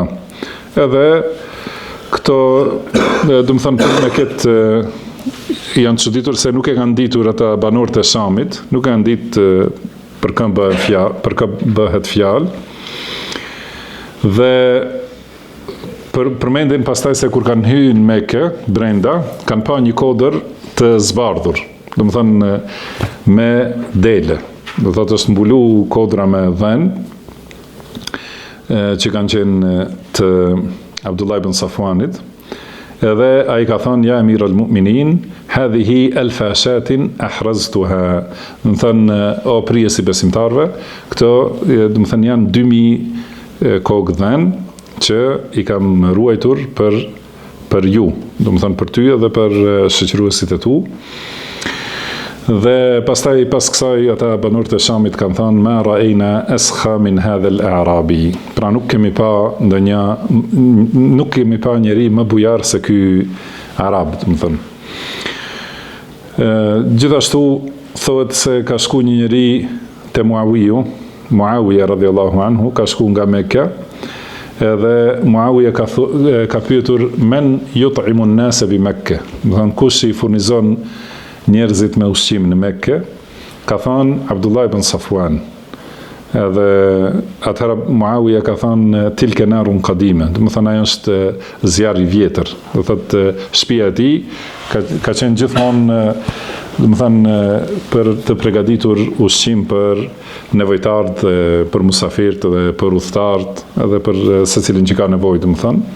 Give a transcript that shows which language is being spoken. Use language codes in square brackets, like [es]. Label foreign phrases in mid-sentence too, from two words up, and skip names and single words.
[sq] Edhe këto, do të thënë, me këtë janë çuditur se nuk e kanë ditur ata banorët e Shamit, nuk e kanë ditë për kë bëhet fjalë, dhe përmendin pastaj se kur kanë hyrë në Mekë brenda, kanë pa një kodër të zbardhur, do të thënë me dele. Do thotë është mbulu kodra me dhen, që kanë qenë të Abdullah ibn Safwanit, edhe ai ka thënë [ar] يا أمير المؤمنين، هذه الفشاة أحرزتها. [sq] Do të thënë o prijesi besimtarve, këto do të thënë janë 2000 kokë dhen që i kam ruajtur për ju, do të thënë për ty edhe për shoqëruesit e tu. Dhe pastaj pas kësaj ata banorët e Shamit kanë thënë [ar] ما رأينا أسخى من هذا الأعرابي. [sq] Pra nuk kemi pa njeri më bujar se ky arab, do të thënë. Gjithashtu thotë se ka shku një njeri te Muawiya [ar] رضي الله عنه, [sq] ka shku nga Mekka, edhe Muawiya ka pyetur [ar] من يطعم الناس بمكة. [sq] Do të thënë kush i furnizon njerëzit me ushqim në Mekë, ka thënë Abdullah ibn Safwan. Edhe atëherë Muawiya ka thënë [ar] تلك نار قديمة, [sq] do të thënë ajo është zjarri i vjetër. Do thotë shtëpia e tij ka qenë gjithmonë, do të thënë për të përgatitur ushqim për nevojtarët, për musafirët dhe për udhëtarët, edhe për secilin që ka nevojë, do të thënë.